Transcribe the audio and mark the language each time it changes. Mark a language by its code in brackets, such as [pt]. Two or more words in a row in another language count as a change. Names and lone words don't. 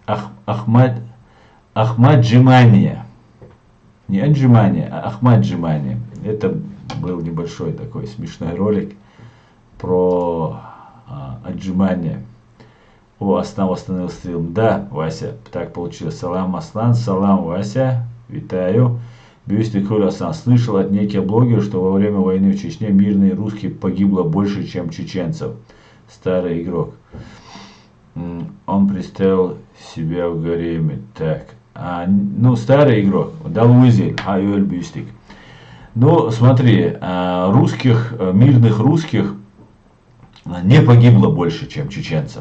[ru] Ахмаджимания. Не отжимание, а Ахмаджимания. Это был небольшой такой смешной ролик про отжимание. О, Аслан восстановил стрим. Да, Вася, так получилось. Салам, Аслан, салам, Вася. Витаю. Бюстик Аслан. Слышал от неких блогеров, что во время войны в Чечне мирные русские погибло больше, чем чеченцев. Старый игрок. Он представил себя в гареме. Так. Ну, старый игрок. Далвизель. Айоль Бюстик. Ну, смотри, мирных русских не погибло больше, чем чеченцев.